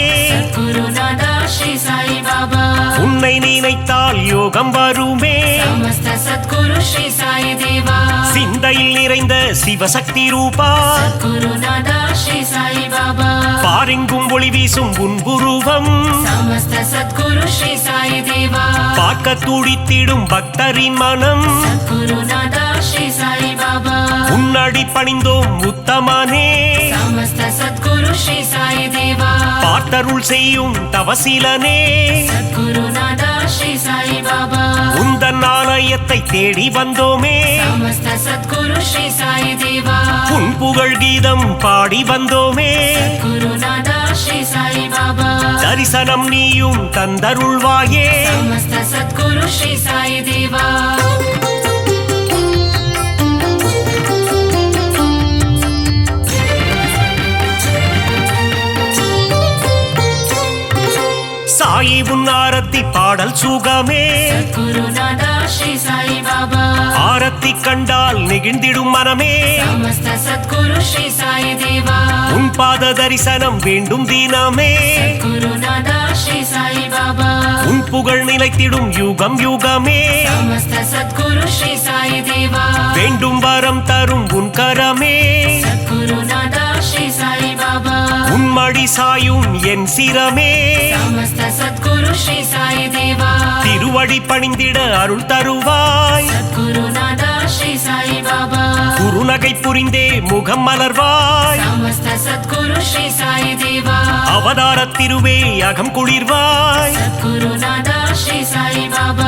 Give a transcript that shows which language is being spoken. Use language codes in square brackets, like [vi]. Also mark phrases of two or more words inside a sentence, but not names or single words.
[ta] சத்குருநாதா ஸ்ரீ சாய் பாபா உன்னை நினைத்தால் யோகம் வருமே [sa] समस्त सद्गुरु श्री साई देवा [ta] சிந்தையில் நிறைந்த சிவசக்தி ரூபா சத்குருநாதா ஸ்ரீ சாய் பாபா பாரெங்கும் ஒளி வீசும் உன்புருவம் [sa] समस्त सद्गुरु श्री साई देवा [ta] பார்க்க துடித்திடும் பக்தரின் மனம் சத்குருநாதா ஸ்ரீ சாய் பாபா உன்னடி பணிந்தோம் உத்தமனே [sa] समस्त सद्गुरु श्री साई देवा [ta] பார்த்தருள் செய்யும் தவசீலனே சத்குருநாதா ஸ்ரீ சாய் பாபா உந்தன் ஆலயத்தை தேடி வந்தோமே [sa] समस्त सद्गुरु श्री साई देवा [ta] உன் புகழ் கீதம் பாடி வந்தோமே சத்குருநாதா ஸ்ரீ சாய் பாபா தரிசனம் நீயும் தந்தருள்வாயே [sa] समस्त सद्गुरु श्री साई देवा [ta] சாயி உன் ஆரத்தி பாடல் சுகமே சத்குருநாதா ஸ்ரீ சாய் பாபா ஆரத்தி கண்டால் நெகிழ்ந்திடும் மனமே [sa] समस्त सद्गुरु श्री साई देवा [ta] உன் பாத தரிசனம் வேண்டும் தினமே சத்குருநாதா ஸ்ரீ சாய் பாபா உன் புகழ் நிலைத்திடும் யுகம் யுகமே [sa] समस्त सद्गुरु श्री साई देवा [ta] வேண்டும் வரம் தரும் உன் கரமே சத்குருநாதா ஸ்ரீ சாய் பாபா உன்மடி சாயும் என் சிரமே [sa] समस्त सद्गुरु श्री साई देवा [ta] திருவடி பணிந்திட அருள் தருவாய் சத்குருநாதா ஸ்ரீ சாயி பாபா குருநகை புரிந்தே முகம் மலர்வாய் [sa] समस्त सद्गुरु श्री साई देवा [ta] அவதார திருவே அகம் குளிர்வாய் சத்குருநாதா ஸ்ரீ சாயி பாபா